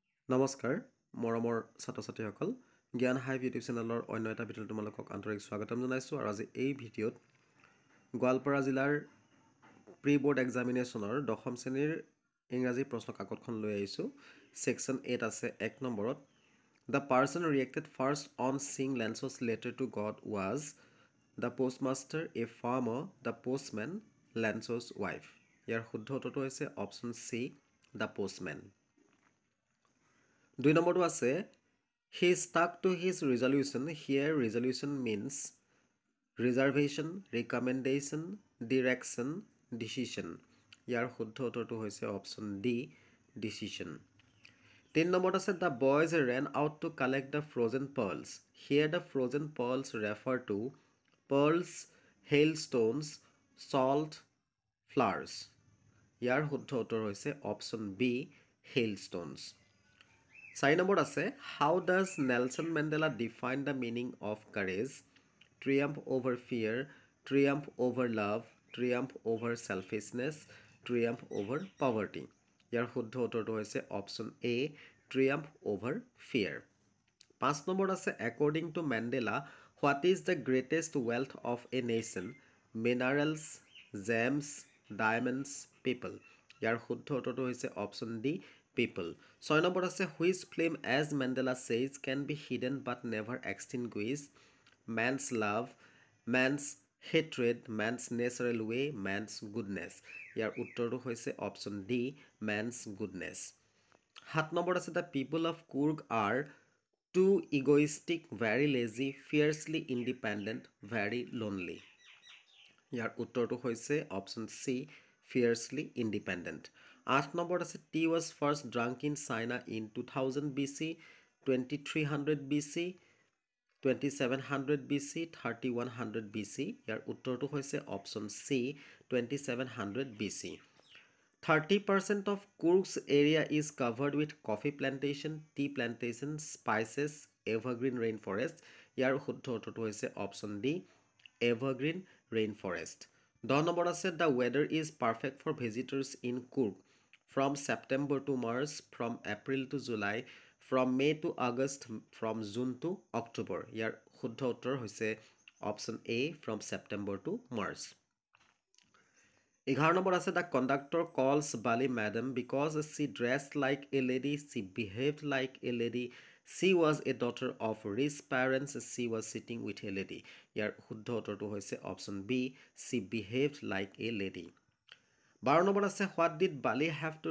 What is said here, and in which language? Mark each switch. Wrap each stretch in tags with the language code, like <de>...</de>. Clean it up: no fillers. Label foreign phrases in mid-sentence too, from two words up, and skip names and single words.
<as>নমস্কাৰ মৰমৰ ছাত্ৰ-ছাত্ৰীসকল জ্ঞান হাইভ</as> <en>YouTube channel</en> <as>অন্য এটা ভিডিঅ'ত তোমালোকক আন্তৰিক স্বাগতম জনাইছোঁ আৰু আজি এই ভিডিঅ'ত গোৱালপাৰা জিলাৰ</as> <en>pre board examination</en> <as>10ম শ্ৰেণীৰ ইংৰাজী প্ৰশ্ন কাকতখন লৈ আহিছোঁ ছেকশ্যন 8 আছে 1 নম্বৰত</as> <en>The person reacted first on seeing Lance's letter to God was the postmaster, a farmer, the postman, Lance's wife</en> <as>ইয়াৰ শুদ্ধ উত্তৰটো হৈছে</as> <en>option C the postman 2</en> <as>নম্বৰটো আছে</as> <en>he stuck to his resolution here resolution means reservation recommendation direction decision</en> <as>ইয়াৰ শুদ্ধ উত্তৰটো হৈছে</as> <en>option D decision 3</en> <as>নম্বৰত আছে</as> <en>the boys ran out to collect the frozen pearls here the frozen pearls refer to pearls hailstones salt flowers</en> <as>ইয়াৰ শুদ্ধ উত্তৰ হৈছে</as> <en>option B hailstones 4</en> <as>নম্বৰ আছে</as> <en>how does Nelson Mandela define the meaning of courage triumph over fear triumph over love triumph over selfishness triumph over poverty</en> <as>ইয়াৰ শুদ্ধ উত্তৰটো হৈছে</as> <en>option A triumph over fear 5</en> <as>নম্বৰ আছে</as> <en>according to Mandela what is the greatest wealth of a nation minerals gems diamonds people</en> <as>ইয়াৰ শুদ্ধ উত্তৰটো হৈছে</as> <en>অপশ্যন ডি people 6</en> <as>নম্বৰ আছে</as> <en>which flame as Mandela says can be hidden but never extinguished man's love man's hatred man's natural way man's goodness</en> <as>ইয়াৰ উত্তৰটো হৈছে</as> <en>option D man's goodness 7</en> <as>নম্বৰ আছে</as> <en>the people of Coorg are too egoistic very lazy fiercely independent very lonely</en> <as>ইয়াৰ উত্তৰটো হৈছে</as> <en>option C fiercely independent 8</en> <as>নম্বৰত আছে</as> <en>tea was first drunk in China in 2000 BC 2300 BC 2700 BC 3100 BC</en> <as>ইয়াৰ উত্তৰটো হৈছে</as> <en>option C 2700 BC 30% of Coorg's area is covered with coffee plantation tea plantation spices evergreen rainforest</en> <as>ইয়াৰ শুদ্ধ উত্তৰটো হৈছে</as> <en>option D evergreen rainforest 10</en> <as>নম্বৰ আছে</as> <en>the weather is perfect for visitors in Coorg from September to March from April to July from May to August from June to October</en> <as>ইয়াৰ শুদ্ধ উত্তৰ হৈছে</as> <en>option A from September to March 11</en> <as>নম্বৰ আছে</as> <en>the conductor calls Bali madam because she dressed like a lady she behaved like a lady she was a daughter of rich parents she was sitting with a lady</en> <as>ইয়াৰ শুদ্ধ উত্তৰটো হৈছে</as> <en>option B she behaved like a lady 12</en> <as>নম্বৰ আছে</as> <en>what did Bali have to</en>